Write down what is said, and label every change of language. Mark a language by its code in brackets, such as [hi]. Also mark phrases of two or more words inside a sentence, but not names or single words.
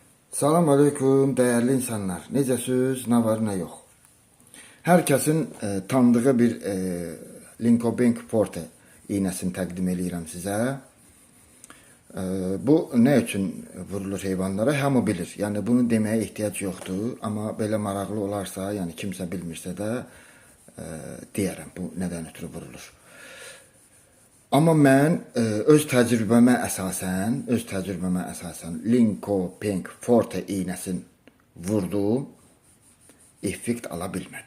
[ar] سلام عليكم [tr] değerli insanlar. [az] Necəsiz, [tr] ne var ne yok. [az] Herkesin tanıdığı bir Lincoln Forte iğnesini təqdim edirəm sizə. [tr] Bu ne için vurulur heyvanlara? [az] Hamı bilir. [tr] Yani bunu demeye ihtiyac yoktur. [az] Ama belə maraqlı olarsa, yani kimsə bilmirsə də deyərəm bu nədən ötürü vurulur. Amma mən öz təcrübəmə əsasən Lincoln Forte iğnəsini vurdum, effekt ala bilmədim.